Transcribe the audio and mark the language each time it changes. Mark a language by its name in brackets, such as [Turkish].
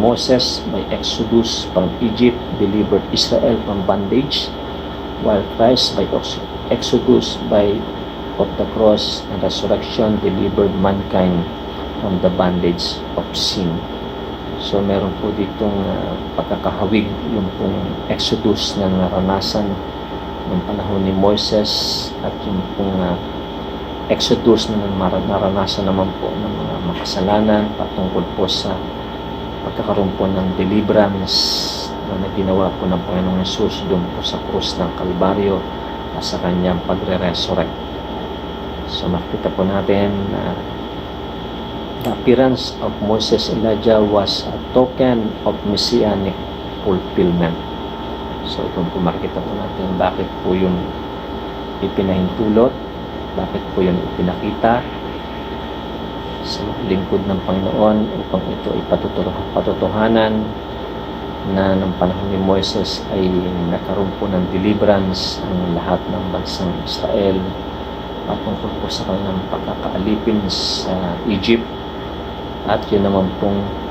[English] Moses by Exodus from Egypt delivered Israel from bondage, while Christ by Exodus of the cross and resurrection delivered mankind from the bondage of sin. [Filipino] So meron po ditong pagkakahawig yung pong Exodus na naranasan ng panahon ni Moises at yung pong Exodus na naranasan naman po ng mga makasalanan patungkol po sa pagkakaroon po ng deliverance na ginawa po ng Panginoong Hesus doon po sa krus ng Kalbaryo at sa kanyang pagre-resurrect. So makita po natin na [English] the appearance of Moses Elijah was a token of messianic fulfillment. [Filipino] So kung makikita po natin bakit po yung ipinahintulot, bakit po yung ipinakita sa lingkod ng Panginoon upang ito ipatutuhanan na ng panahon ni Moises ay nagkaroon po ng deliverance ang lahat ng bansang Israel patungkol po sa kanilang pagkakaalipin sa Egypt, at yun naman pong